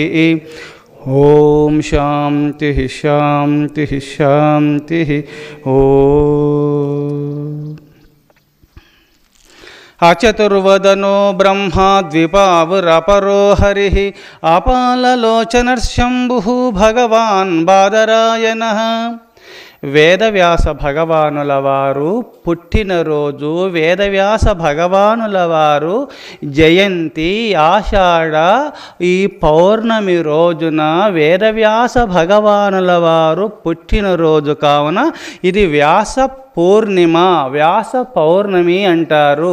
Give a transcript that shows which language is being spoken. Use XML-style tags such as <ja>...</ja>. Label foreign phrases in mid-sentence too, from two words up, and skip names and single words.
<sa>ओम शांति शांति शांति। ओम अचतुर्वदनो ब्रह्मा द्विपावरपरो हरिः अपाललोचनर्शंभुः भगवान् बादरायणः।</sa> <te>వేదవ్యాస భగవానుల వారు పుట్టినరోజు, వేదవ్యాస భగవానుల వారు జయంతి ఆషాఢ ఈ పౌర్ణమి రోజున వేదవ్యాస భగవానుల వారు పుట్టినరోజు కావున ఇది వ్యాస పూర్ణిమ, వ్యాస పౌర్ణమి అంటారు.</te>